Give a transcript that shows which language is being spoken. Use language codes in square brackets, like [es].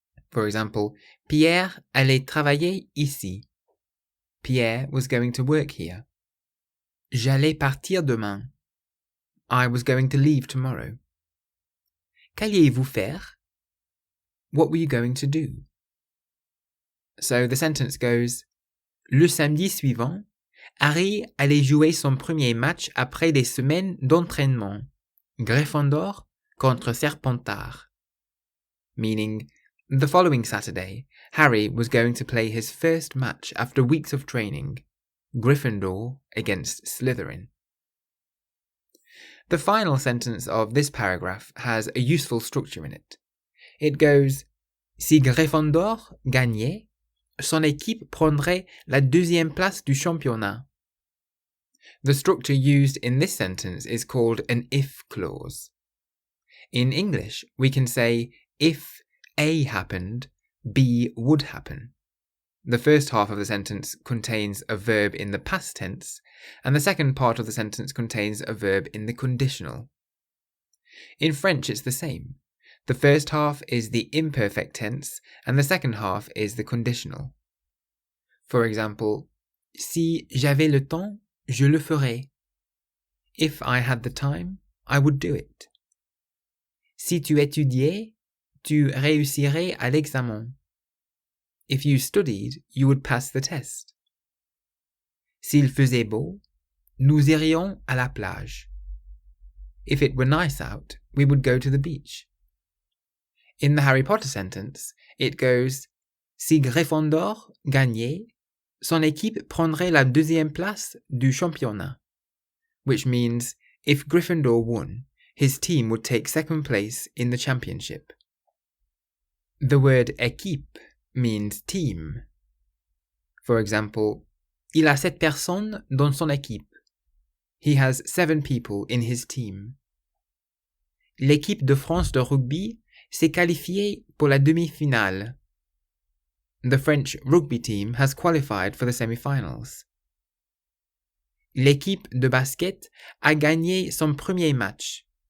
[en] For example, [fr] Pierre allait travailler ici. [en] Pierre was going to work here. [fr] J'allais partir demain. [en] I was going to leave tomorrow. [fr] Qu'alliez-vous faire? [en] What were you going to do? So the sentence goes, [fr] Le samedi suivant, Harry allait jouer son premier match après des semaines d'entraînement. Gryffondor contre Serpentard. [en] Meaning, the following Saturday, Harry was going to play his first match after weeks of training. Gryffindor against Slytherin. The final sentence of this paragraph has a useful structure in it. It goes, [fr] Si Gryffondor gagnait, son équipe prendrait la deuxième place du championnat. [en] The structure used in this sentence is called an if clause. In English, we can say, if A happened, B would happen. The first half of the sentence contains a verb in the past tense, and the second part of the sentence contains a verb in the conditional. In French, it's the same. The first half is the imperfect tense, and the second half is the conditional. For example, [fr] Si j'avais le temps, je le ferais. [en] If I had the time, I would do it. [fr] Si tu étudiais, tu réussirais à l'examen. [en] If you studied, you would pass the test. [fr] S'il faisait beau, nous irions à la plage. [en] If it were nice out, we would go to the beach. In the Harry Potter sentence, it goes, [fr] Si Gryffondor gagnait, son équipe prendrait la deuxième place du championnat, [en] which means if Gryffindor won, his team would take second place in the championship. The word équipe means team. For example, [fr] il a 7 personnes dans son équipe. [en] He has 7 people in his team. [fr] L'équipe de France de rugby s'est qualifiée pour la demi-finale. [en] The French rugby team has qualified for the semi-finals. [fr] L'équipe de basket a gagné son premier match.